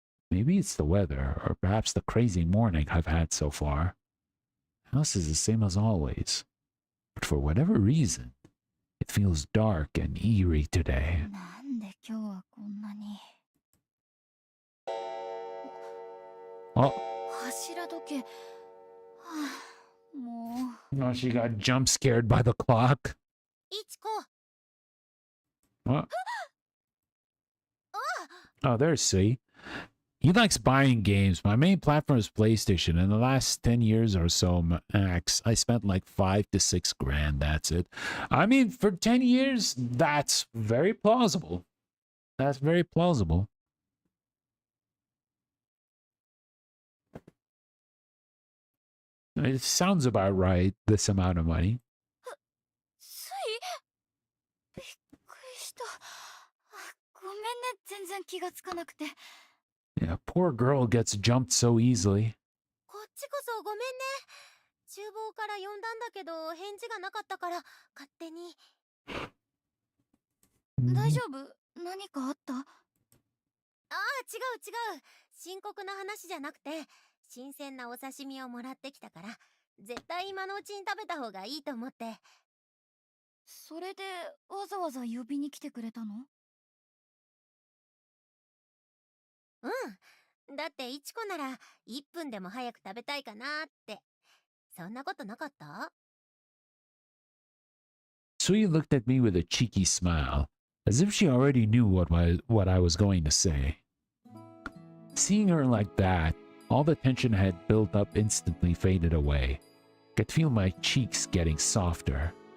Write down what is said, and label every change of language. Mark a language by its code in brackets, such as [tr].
[en] Maybe it's the weather, or perhaps the crazy morning I've had so far. The house is the same as always, but for whatever reason, it feels dark and eerie today. [ja] なんで今日はこんなに。 Oh, 柱時計。はあ、もう。 [en] no, she got jump scared by the clock. [ja] いちこ。 [en] What? Oh, there's C. He likes buying games. My main platform is PlayStation. In the last 10 years or so, max, I spent like 5 to 6 grand. That's it. I mean, for 10 years, that's very plausible. That's very plausible. It sounds about right, this amount of money. [ja] ついびっくりした。あ、ごめんね、全然気がつかなくて。 Yeah, poor girl gets jumped so easily. こっちこそごめんね。厨房から呼んだんだけど返事がなかったから勝手に。大丈夫？何かあった？ああ、違う違う。深刻な話じゃなくて、新鮮なお刺身をもらってきたから、絶対今のうちに食べた方がいいと思って。それでわざわざ呼びに来てくれたの？うん。だっていちこなら1分でも早く食べたいかなって。そんなことなかった？ [en] Sui looked at me with a cheeky smile, as if she already knew what I was going to say. Seeing her like that, all the tension I had built up instantly faded away. I could feel my cheeks getting softer.